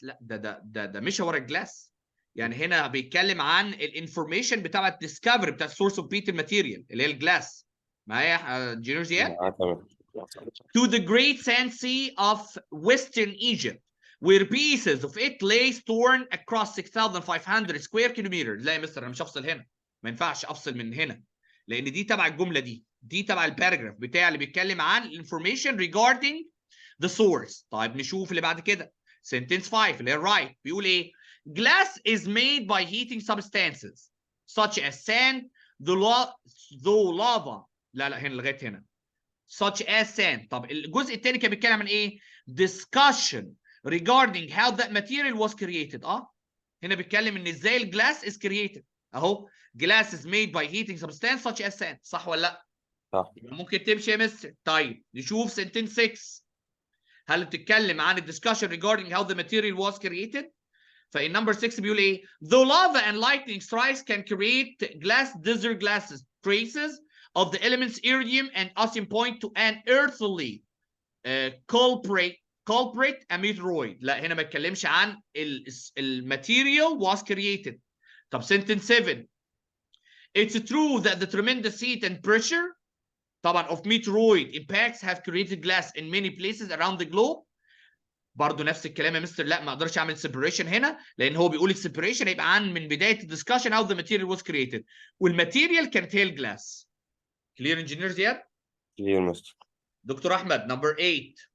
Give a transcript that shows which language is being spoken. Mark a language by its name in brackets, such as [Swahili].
[Arabic] لا ده مش ورا الجلاس. يعني هنا بيتكلم عن الانفورميشن بتاع الديسكفري بتاع السورس اوف [English] beetle material [Arabic] اللي هي الجلاس. معايا انجينير زياد؟ [English] To the great sand sea of western Egypt where pieces of it lay torn across 6,500 square kilometers. [Arabic] لا يا مستر انا مش هفصل هنا، ما ينفعش افصل من هنا لان دي تبع الجمله دي تبع الباراجراف بتاع اللي بيتكلم عن [English] information regarding the source. [Arabic] طيب نشوف اللي بعد كده. [English] sentence 5 [Arabic] اللي هي [English] right [Arabic] بيقول ايه؟ [English] glass is made by heating substances such as sand though lava. [Arabic] لا هنا لغايه هنا [English] such as sand. [Arabic] طب الجزء الثاني كان بيتكلم عن ايه؟ [English] discussion regarding how that material was created. [Arabic] هنا بيتكلم ان ازاي الجلاس [English] is created. [Arabic] اهو [English] glass is made by heating substance such as sand. [Arabic] صح ولا لا؟ صح. ممكن تمشي يا مستر. طيب نشوف [English] sentence 6. [Arabic] هل بتتكلم عن [English] discussion regarding how the material was created؟ [Arabic] فإن [English] number 6 [Arabic] بيقول ايه؟ [English] though lava and lightning strikes can create glass, desert glasses traces of the elements iridium and osmium point to an earthly culprit a meteoroid. [Arabic] لا هنا ما اتكلمش عن الماتيريال [English] was created. [Arabic] طب [English] sentence 7 it's true that the tremendous heat and pressure [Arabic] طبعا [English] of meteoroid impacts have created glass in many places around the globe. [Arabic] برضه نفس الكلام يا مستر. لا ما اقدرش اعمل separation هنا لان هو بيقول السيبريشن هيبقى عن من بدايه الدسكشن [English] how the material was created [Arabic] والماتيريال كانت هي الجلاس. كلير انجينير زياد؟ كلير مستر. دكتور احمد number 8.